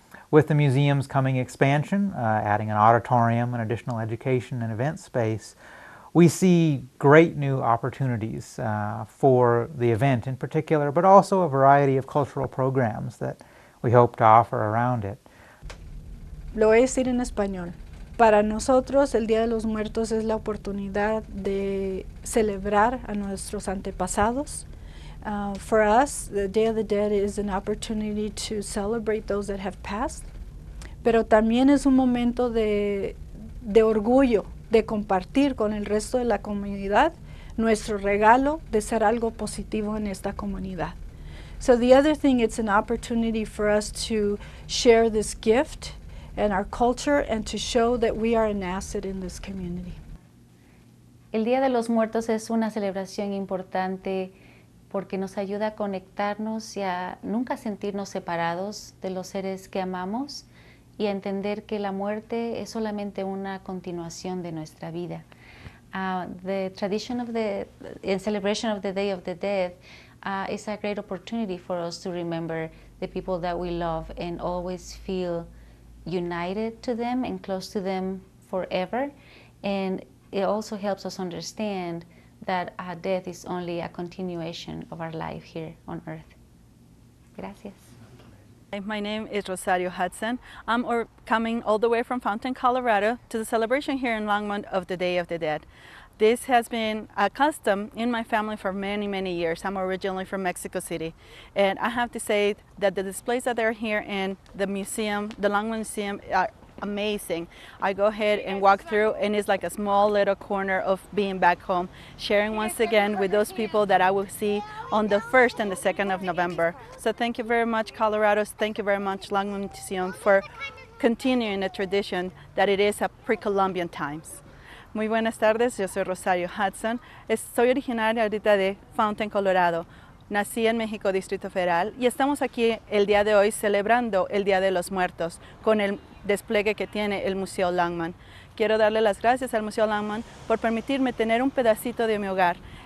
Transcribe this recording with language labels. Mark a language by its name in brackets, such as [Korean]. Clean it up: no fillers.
[English] With the museum's coming expansion, adding an auditorium and additional education and event space, we see great new opportunities for the event in particular, but also a variety of cultural programs that we hope to offer around it. [Spanish] Lo voy a decir en español. Para nosotros, el Día de los Muertos es la oportunidad de celebrar a nuestros antepasados. [English] For us, the Day of the Dead is an opportunity to celebrate those that have passed, [Spanish] pero también es un momento de orgullo, de compartir con el resto de la comunidad nuestro regalo de ser algo positivo en esta comunidad. [English] So the other thing, it's an opportunity for us to share this gift and our culture and to show that we are an asset in this community. [Spanish] El Día de los Muertos es una celebración importante porque nos ayuda a conectarnos y a nunca sentirnos separados de los seres que amamos y a entender que la muerte es solamente una continuación de nuestra vida. [English] The tradition of in celebration of the Day of the Dead is a great opportunity for us to remember the people that we love and always feel united to them and close to them forever. And it also helps us understand that death is only a continuation of our life here on earth. [Spanish] Gracias. [English] My name is Rosario Hudson. I'm coming all the way from Fountain, Colorado to the celebration here in Longmont of the Day of the Dead. This has been a custom in my family for many, many years. I'm originally from Mexico City. And I have to say that the displays that are here in the museum, the Longmont Museum, are amazing. I go ahead and walk through and it's like a small little corner of being back home, sharing once again with those people that I will see on the 1st and the 2nd of November. So thank you very much, Colorado. Thank you very much, Longmont Museum, for continuing a tradition that it is a pre-Columbian times. [Spanish] Muy buenas tardes, yo soy Rosario Hudson. Soy originaria ahorita de Fountain, Colorado. Nací en México, Distrito Federal, y estamos aquí el día de hoy celebrando el Día de los Muertos con el despliegue que tiene el Museo Longmont. Quiero darle las gracias al Museo Longmont por permitirme tener un pedacito de mi hogar.